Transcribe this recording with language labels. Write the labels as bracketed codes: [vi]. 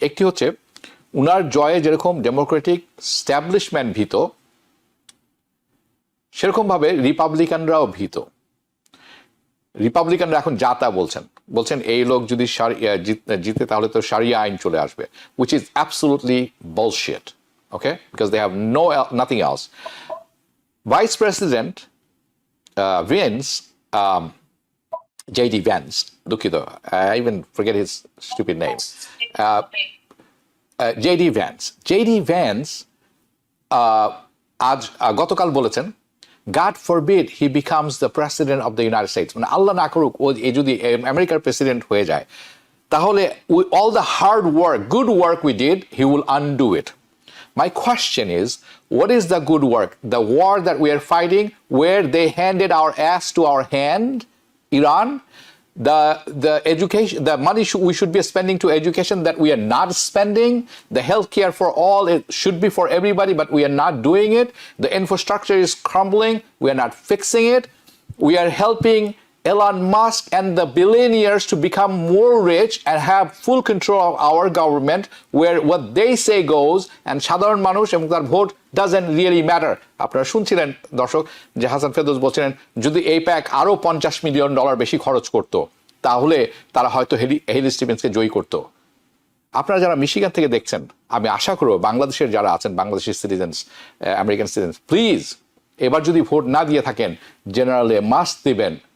[bn] একটি হচ্ছে, উনার জয়ে যেরকম ডেমোক্রেটিক স্ট্যাবলিশমেন্ট ভীত, সেরকমভাবে রিপাবলিকানরাও ভীত। রিপাবলিকানরা এখন যা তা বলছেন এই লোক যদি জিতে তাহলে তো শারিয়া আইন চলে আসবে, [en] which is absolutely bullshit, okay, because they have nothing else. Vice President Vance, JD Vance, [bn] দুঃখিত, [en] I even forget his stupid name, JD Vance [bn] আজ গতকাল বলেছেন, [en] God forbid he becomes the president of the United States. [bn] মানে আল্লাহ না করুক ও যদি আমেরিকার president হয়ে যায়, তাহলে [en] all the hard work, good work we did, he will undo it. My question is, what is the good work? The war that we are fighting, where they handed our ass to our hand, Iran, the education, the money we should be spending to education that we are not spending, the healthcare for all, it should be for everybody, but we are not doing it. The infrastructure is crumbling, we are not fixing it. We are helping Elon Musk and the billionaires to become more rich and have full control of our government, where what they say goes, and [bn] সাধারণ মানুষ এবং তার vote [en] doesn't really matter. [bn] আপনারা শুনছিলেন দর্শক যে হাসান ফেরদৌস বলছিলেন, যদি এই প্যাক আরো $50 মিলিয়ন বেশি খরচ করতো তাহলে তারা হয়তো হেলি স্টিভেন্সকে জয়ী করতো। আপনারা যারা মিশিগান থেকে দেখছেন, আমি আশা করব বাংলাদেশের যারা আছেন, বাংলাদেশের সিটিজেন্স, আমেরিকান সিটিজেন্স, প্লিজ এবার যদি ভোট না দিয়ে থাকেন, জেনারেলে মাস্ট দিবেন।